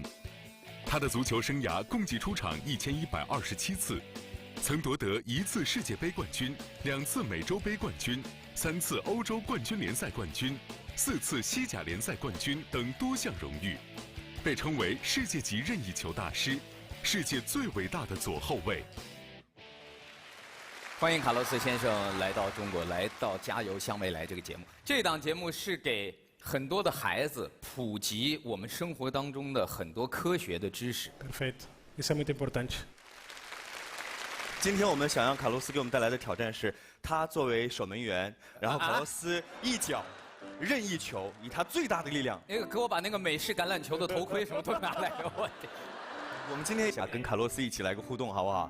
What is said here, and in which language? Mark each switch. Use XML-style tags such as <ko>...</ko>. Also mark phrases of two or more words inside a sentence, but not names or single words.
<zh>他的足球生涯共计出场1127次，曾夺得1次世界杯冠军、2次美洲杯冠军、3次欧洲冠军联赛冠军、4次西甲联赛冠军等多项荣誉，被称为世界级任意球大师，世界最伟大的左后卫。欢迎卡洛斯先生来到中国，来到《加油向未来》这个节目。这档节目是给很多的孩子普及我们生活当中的很多科学的知识。</zh> <it>Perfetto.</it> <pt>Isso é muito importante.</pt> <zh>今天我们想让卡洛斯给我们带来的挑战是，他作为守门员，然后卡洛斯一脚任意球，以他最大的力量。那个，给我把那个美式橄榄球的头盔什么都拿来，我天！我们今天想跟卡洛斯一起来个互动，好不好？</zh>